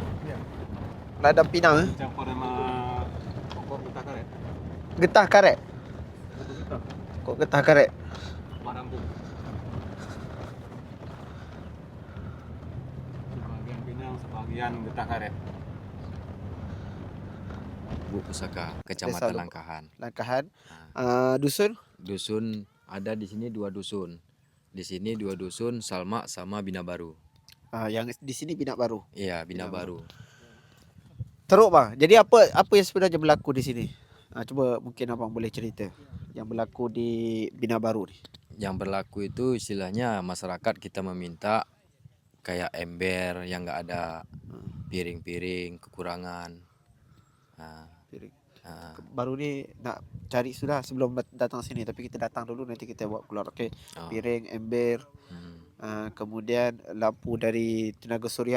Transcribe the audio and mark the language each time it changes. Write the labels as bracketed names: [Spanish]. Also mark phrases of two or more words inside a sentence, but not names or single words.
[Indonesian] Ladang pinang. Campur sama pokok getah karet. Getah karet. Pokok getah karet. Marambung. Sebagian pinang, sebagian getah karet. Bu Pusaka, Kecamatan Desa Langkahan. Langkahan. Dusun? Dusun ada di sini 2 dusun. Di sini 2 dusun, Salma sama Bina Baru. Yang di sini Bina Baru. Iya, Bina Bina Baru. [Malay] Teruk bang. Jadi apa yang sebenarnya berlaku di sini? Cuba mungkin abang boleh cerita yang berlaku di Bina Baru ni. [Indonesian] Yang berlaku itu istilahnya masyarakat kita meminta kayak ember yang nggak ada, piring-piring kekurangan. [Malay] Baru ni nak cari sudah sebelum datang sini, tapi kita datang dulu nanti kita bawa keluar. Okey. Piring, ember, kemudian lampu dari tenaga suria.